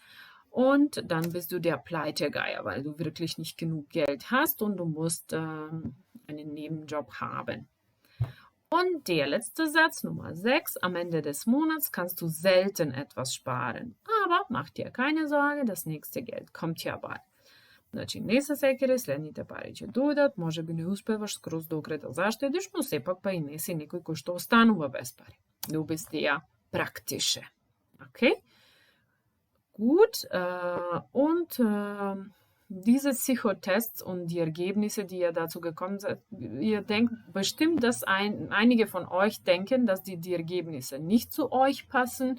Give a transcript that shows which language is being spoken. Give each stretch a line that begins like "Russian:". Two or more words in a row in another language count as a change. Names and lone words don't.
German: Und dann bist du der Pleitegeier, weil du wirklich nicht genug Geld hast und du musst einen Nebenjob haben. Und der letzte Satz, Nummer 6, am Ende des Monats kannst du selten etwas sparen. Aber mach dir keine Sorge, das nächste Geld kommt ja bald.
Macedonian: Значи, не са секери, следните пари ќе дојдат, може би не успеваш скроз до крај да заштедиш, но сепак па и не си некој кој што останува без пари.
German: Du bist ja praktische. Okay? Gut, und diese Psychotests und die Ergebnisse, die ihr dazu gekommen seid, ihr denkt bestimmt, dass einige von euch denken, dass die Ergebnisse nicht zu euch passen.